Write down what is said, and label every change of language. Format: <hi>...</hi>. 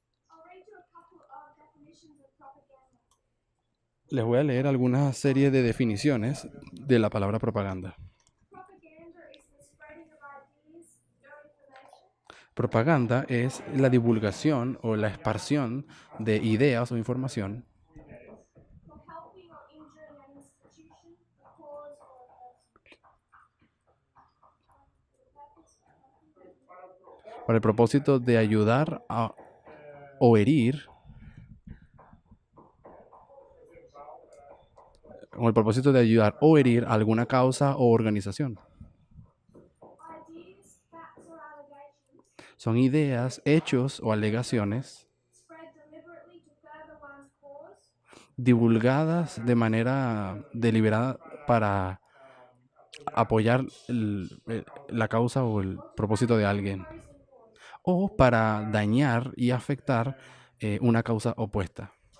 <en>I'll read you a couple of definitions of propaganda.</en> <es>Les voy a leer algunas series de definiciones de la palabra propaganda.</es> <en>Propaganda is the spreading of ideas or information</en> <es>Propaganda es la divulgación o la expansión de ideas o información</es> <en>for helping or injuring an institution, a cause, or a person.</en> <es>para el propósito de ayudar o herir, con el propósito de ayudar o herir a alguna causa o organización.</es> <en>Ideas, facts, or allegations</en> <es>Son ideas, hechos o alegaciones</es> <en>spread deliberately to further one's cause</en> <es>divulgadas de manera deliberada para apoyar la causa o el propósito de alguien, o para dañar y afectar una causa opuesta.</es>